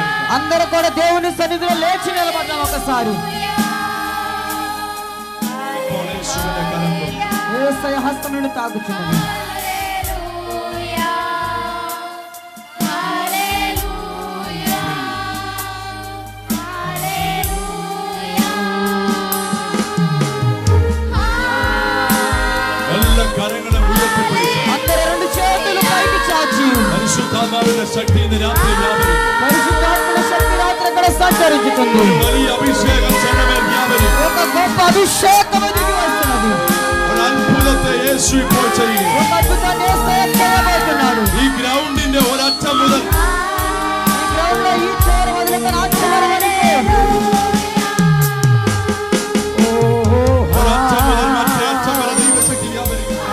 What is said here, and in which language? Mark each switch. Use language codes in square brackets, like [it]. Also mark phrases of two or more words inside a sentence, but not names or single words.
[te] అందరూ కూడా దేవుని సన్నిధిలో లేచి నిలబడదాం ఒకసారి. [ml] യേശുവിന്റെ കരം തൊടുന്നു. [te] యేసయ్య హస్తం నుండి తాగుచున్నది. [ml] എല്ലാ കരങ്ങളും ഉയർത്തിപ്പിടിച്ച് [te] అందరూ రెండు చేతులు పైకి చాచి [ml] പരിശുദ്ധാത്മാവിന്റെ ശക്തി ഇന്ന് രാത്രി വ്യാപരിക്കും. [te] పరిశుద్ధాత్మ శక్తి రాత్రి ఇక్కడ సంచరించుతుంది. [ml] ഒരു വലിയ അഭിഷേകം ജനമേൽ വ്യാപരിക്കും. [te] ఒక గొప్ప అభిషేకం దిగి వస్తున్నది. [ml] ഒരു അത്ഭുതത്തെ യേശു ഇപ്പോൾ ചെയ്യും. [te] ఒక అద్భుతాన్ని యేసయ్య చేయబోతున్నాడు. [ml] ഈ ഗ്രൗണ്ടിന്റെ ഒരറ്റം മുതൽ [te] ఈ గ్రౌండ్ లో ఈ చివరి మొదలుకొని ఆ చివరి వరకు [ml] ഒരറ്റം മുതൽ മറ്റേ അറ്റം വരെ ദൈവശക്തി വ്യാപരിക്കും.